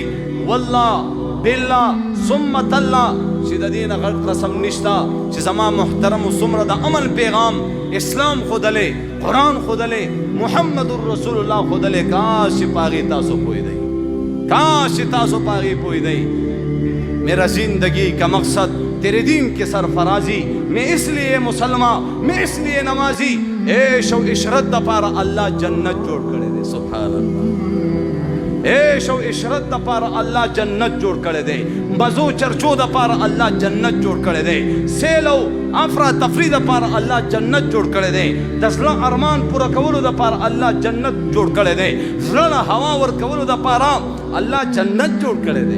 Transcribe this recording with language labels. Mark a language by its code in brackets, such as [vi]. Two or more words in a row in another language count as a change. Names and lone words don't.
[ar] والله بالله ثم تالله [ps] چې د دې نه غټ قسم نشته چې زما محترمو څومره د امن پیغام اسلام ښودلی، قرآن ښودلی، [ar] محمد رسول الله [ps] ښودلی. کاش چې په هغې تاسو پوهېدئ، کاش چې تاسو په هغې پوهېدئ. [ur] میرا زندگی کا مقصد تیرے دین کے سرفرازی، میں اس لیے مسلمان، میں اس لیے نمازی. [ps] عیش و عشرت دپاره الله جنت جوړ کړی دی. [ar] سبحان الله. [ps] عیش او عشرت دپاره الله جنت جوړ کړی دی، مزو چړچو دپاره الله جنت جوړ کړی دی، سیلو افرا تفرۍ دپاره الله جنت جوړ کړی دی، د سلو ارمان پوره کولو دپاره الله جنت جوړ کړی دی، ژړا هوا ور کولو دپاره الله جنت جوړ کړی دی.